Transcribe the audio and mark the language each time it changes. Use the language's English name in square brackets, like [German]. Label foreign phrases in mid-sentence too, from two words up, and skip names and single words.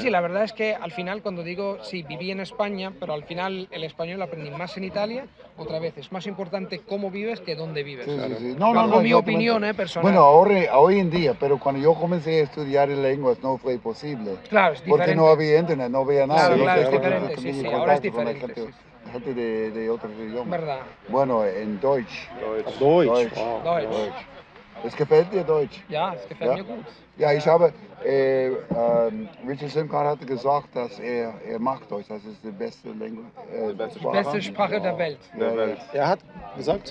[Spanish] Sí, la verdad es que al final cuando digo, sí, viví en España, pero al final el español aprendí más en Italia, otra vez, es más importante cómo vives que dónde vives. Sí, sí, sí. Bajo mi exactamente. opinión, personal. Bueno, hoy en día, pero cuando yo comencé a estudiar lenguas no fue posible. Claro, es Porque diferente. no había internet, no había nada. Claro, no claro, sé, es no diferente, tenía sí, sí, contacto ahora es con la diferente, gente, sí, gente de otros idiomas. Verdad. Bueno, en Deutsch. [German] Deutsch. Deutsch. Wow. Deutsch. Es gefällt dir Deutsch? Ja, es gefällt Ja. mir gut. Ja, ich habe, Richard Simkar hatte gesagt, dass er mag Deutsch, das ist die beste Beste Sprache der Welt. Ja, ja, Er hat gesagt,